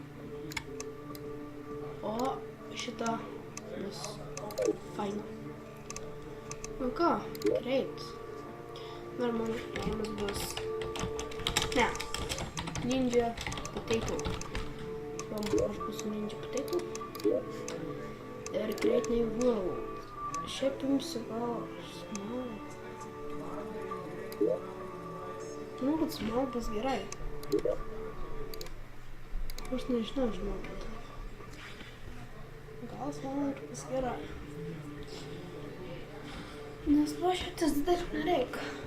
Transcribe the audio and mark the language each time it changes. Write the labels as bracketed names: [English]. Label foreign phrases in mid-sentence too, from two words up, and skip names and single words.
[Lithuanian] O šita bus faina. Nu ką, greit. Dar man bus. Ne. Ninja potato. Aš būsiu Ninja potato. Ir [English] create new world. [Lithuanian] Šiaip imsiu gal small. Manau, kad small bus gerai. Aš nežinau, žinokit. Gal small ir bus gerai. Nes lošiantis dar nereikia.